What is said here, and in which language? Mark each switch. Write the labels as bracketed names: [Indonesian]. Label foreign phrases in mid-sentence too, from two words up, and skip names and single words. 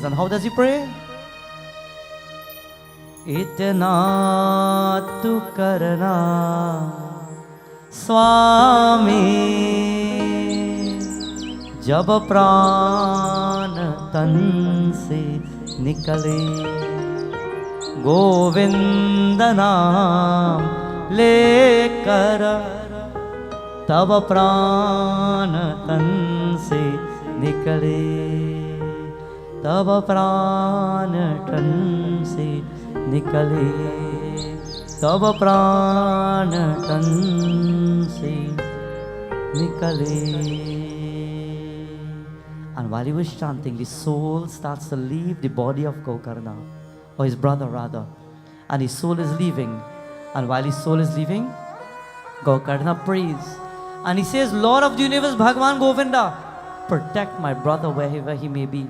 [English] And how does he pray? [Hindi] इतना तू करना स्वामी जब प्राण तन से निकले गोविंद नाम लेकर तब प्राण तन से निकले तब प्राण तन से निकले तब प्राण तन से निकले. [English] And while he was chanting, the soul starts to leave the body of Gokarna, or his brother rather, and his soul is leaving. And while his soul is leaving, Gokarna prays and he says, Lord of the universe, Bhagavan Govinda, protect my brother wherever he may be.